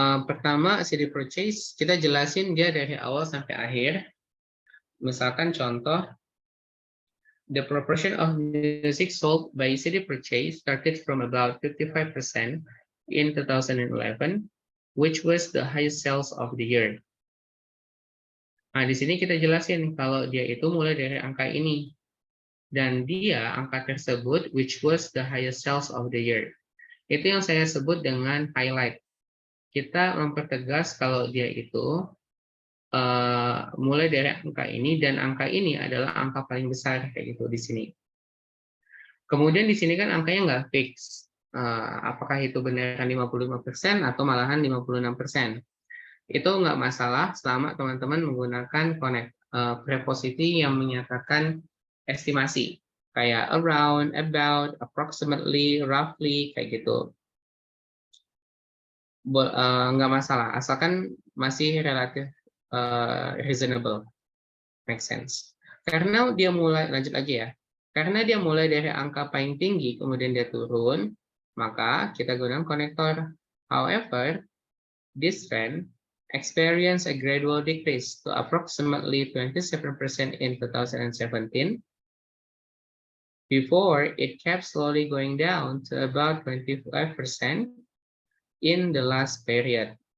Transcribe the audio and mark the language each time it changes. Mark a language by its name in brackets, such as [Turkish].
[Indonesian] Pertama, CD purchase, kita jelasin dia dari awal sampai akhir. Misalkan contoh, [English] the proportion of music sold by CD purchase started from about 55% in 2011, which was the highest sales of the year. [Indonesian] Nah, di sini kita jelasin kalau dia itu mulai dari angka ini. Dan dia, angka tersebut, [English] which was the highest sales of the year. [Indonesian] Itu yang saya sebut dengan highlight. Kita mempertegas kalau dia itu mulai dari angka ini, dan angka ini adalah angka paling besar kayak gitu di sini. Kemudian di sini kan angkanya nggak fix. Apakah itu beneran 55% atau malahan 56%? Itu nggak masalah selama teman-teman menggunakan preposisi yang menyatakan estimasi. Kayak [English] around, about, approximately, roughly, [Indonesian] kayak gitu. Nggak masalah, asalkan masih relatif reasonable, [English] make sense. [Indonesian] Karena dia mulai, lanjut lagi ya, karena dia mulai dari angka paling tinggi, kemudian dia turun, maka kita gunakan konektor. [English] However, this trend experience a gradual decrease to approximately 27% in 2017, before it kept slowly going down to about 25% in the last period.